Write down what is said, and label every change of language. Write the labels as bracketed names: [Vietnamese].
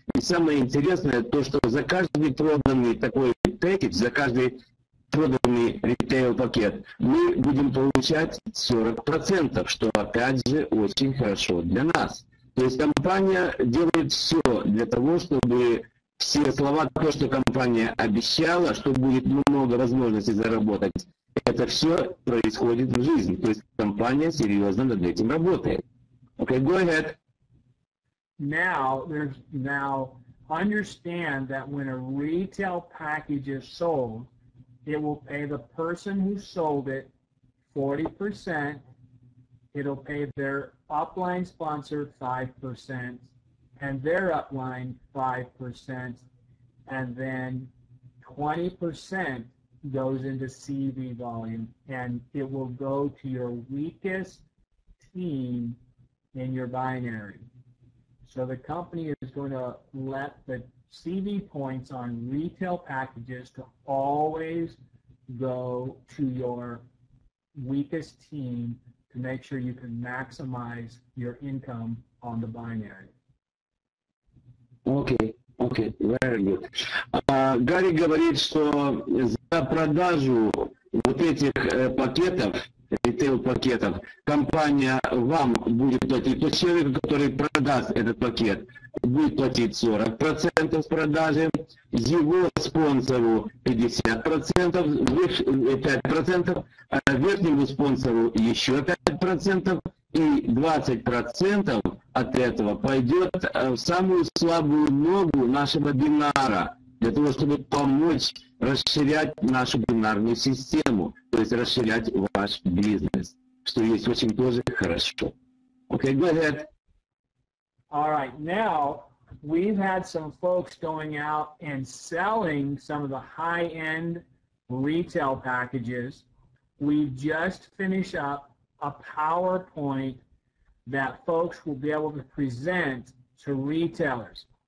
[Russian] И самое интересное то, что за каждый проданный такой пакет, за каждый проданный ритейл-пакет мы будем получать 40%, что опять же очень хорошо для нас. То есть компания делает все для того, чтобы все слова, то, что компания обещала, что будет много возможностей заработать, это все происходит в жизни. То есть компания серьезно над этим работает. [English] Okay, go ahead. Now understand that when a retail package is sold, it will pay the person who sold it 40%. It'll pay their upline sponsor 5%, and their upline 5%, and then 20% goes into CV volume, and it will go to your weakest team in your binary. So the company is going to let the CV points on retail packages to always go to your weakest team to make sure you can maximize your income on the binary. Okay, very good. [Russian] Гарри говорит, что за продажу вот этих пакетов, ритейл-пакетов, компания вам будет платить, то человек, который продаст этот пакет, будет платить 40% с продажи, его спонсору 50%, 5%, верхнему спонсору еще 5%, и 20% от этого пойдет в самую слабую ногу нашего бинара, для того, чтобы помочь расширять нашу бинарную систему, то есть расширять ваш бизнес, что есть очень тоже хорошо. [English] Okay, go ahead. All right, now we've had some folks going out and selling some of the high-end retail packages. We just finished up a PowerPoint that folks will be able to present to retailers.